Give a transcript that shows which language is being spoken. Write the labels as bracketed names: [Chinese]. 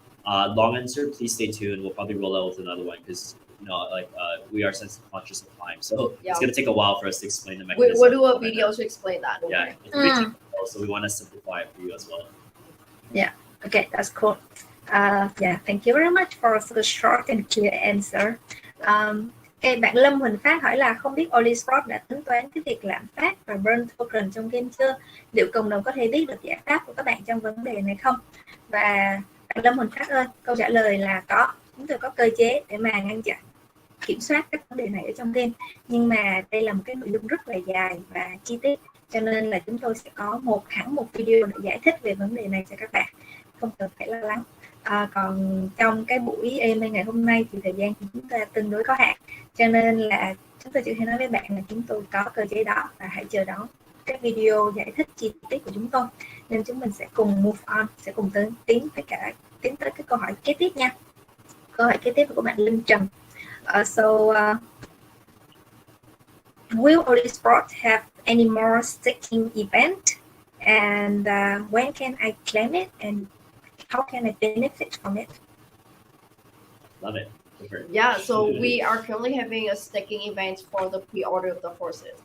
[English] Long answer, please stay tuned. We'll probably roll out with another one because we are sensitive, conscious of time, so it's gonna take a while for us to explain the mechanism. We'll do a video to explain that. Yeah, it's pretty technical, so we want to simplify it for you as well. Yeah. Okay, that's cool. Yeah, thank you very much for the short and clear answer. [Vietnamese] Okay, bạn Lâm Huỳnh Phát hỏi là không biết Oly Sport đã tính toán cái việc lạm phát và burn token trong game chưa? Liệu cộng đồng có thể biết được giải pháp của các bạn trong vấn đề này không? Và bạn Lâm Huỳnh Phát ơi, câu trả lời là có. Chúng tôi có cơ chế để mà ngăn chặn, kiểm soát các vấn đề này ở trong game. Nhưng mà đây là một cái nội dung rất là dài và chi tiết, cho nên là chúng tôi sẽ có hẳn một video để giải thích về vấn đề này cho các bạn, không cần phải lo lắng. Còn trong cái buổi EMA ngày hôm nay thì thời gian của chúng ta tương đối có hạn, cho nên là chúng tôi chỉ thể nói với bạn là chúng tôi có cơ chế đó, và hãy chờ đón các video giải thích chi tiết của chúng tôi. Nên chúng mình sẽ cùng move on, sẽ cùng tiến tới cái câu hỏi kế tiếp nha. Câu hỏi kế tiếp của bạn Linh Trần. [English] Will Oly Sport have any more staking event, and when can I claim it, and how can I benefit from it? Love it. Yeah, so we are currently having a staking event for the pre-order of the horses.